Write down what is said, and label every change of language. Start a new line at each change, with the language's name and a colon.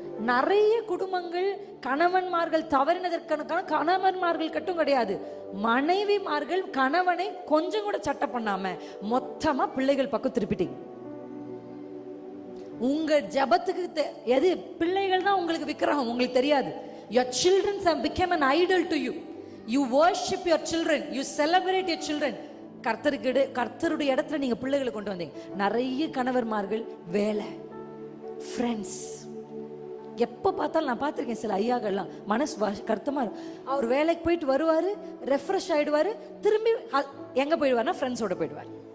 Tamil: நிறைய குடும்பங்கள் கணவன்மார்கள் தவறினதற்கான கணவன்மார்கள் கட்டும் கிடையாது, மனைவிமார்கள் கணவனை கொஞ்சம் கூட சட்டை பண்ணாம மொத்தமா பிள்ளைகள் பக்கம் திருப்பிட்டீங்க. உங்க ஜபத்துக்கு எது? பிள்ளைகள் தான் உங்களுக்கு விக்கிரகம், உங்களுக்கு தெரியாது.
English: Your children have become an idol to you. You worship your children, you celebrate your children.
Tamil: கர்த்தருடைய இடத்துல நீங்க பிள்ளைகளை கொண்டு வந்தீங்க. நிறைய கணவர்மார்கள் வேலை, ஃப்ரெண்ட்ஸ். எப்போ பார்த்தாலும் நான் பார்த்துருக்கேன் சில ஐயாக்கள்லாம் மனசு கருத்தமா இருக்கும். அவர் வேலைக்கு போயிட்டு வருவாரு, ரெஃப்ரெஷ் ஆயிடுவாரு, திரும்பி எங்க போயிடுவார்னா ஃப்ரெண்ட்ஸோட போயிடுவார்.